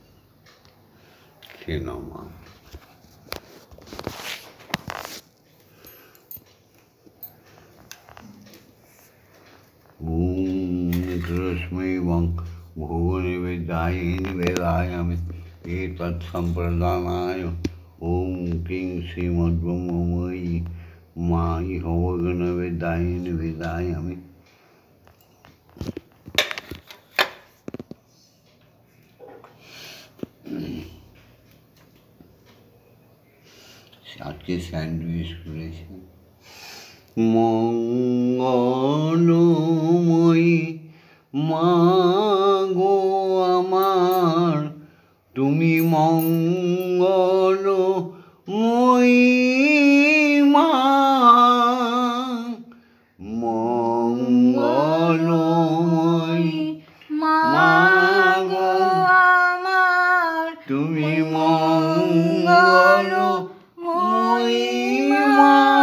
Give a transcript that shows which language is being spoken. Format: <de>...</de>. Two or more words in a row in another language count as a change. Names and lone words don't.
<sa>खेनो मा तस्मै भुवनवेदाय निवेदायामि एतत् सम्प्रदानाय ॐ क्लीं श्रीमद्ब्रह्ममयी मा इह भुवनवेदाय निवेदायामि।</sa> <bn>আজকে স্যান্ডউইচ করেছি। মঙ্গলময়ী মা গো আমার, তুমি মঙ্গলময়ী মা, মঙ্গলময়ী মা গো আমার, তুমি মঙ্গলময়ী মা।</bn>